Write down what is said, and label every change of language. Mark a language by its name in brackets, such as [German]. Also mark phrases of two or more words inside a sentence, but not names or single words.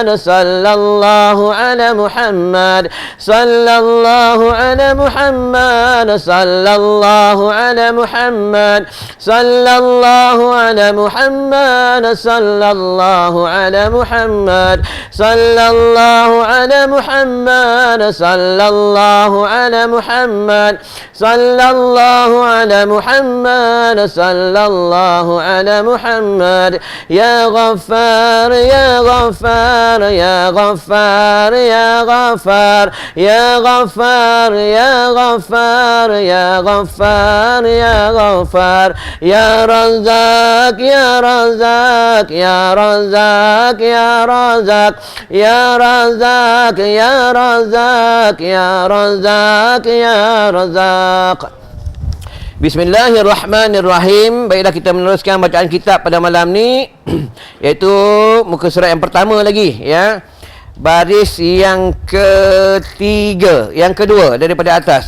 [Arabic] صلى الله على محمد، صلى الله على محمد، صلى الله على محمد، صلى الله على محمد، صلى الله على محمد، صلى الله على محمد، صلى الله على محمد، صلى الله على محمد، صلى الله على محمد. يا غفار، يا غفار، يا غفار، يا غفار، يا غفار، يا غفار، يا غفار، يا غفار، يا رزاق، يا رزاق، يا رزاق، يا رزاق، يا رزاق، يا رزاق، يا رزاق، يا رزاق. [Malay] Bismillahirrahmanirrahim. Baiklah, kita meneruskan bacaan kitab pada malam ni iaitu muka surat yang pertama lagi, ya. Baris yang ketiga, yang kedua daripada atas.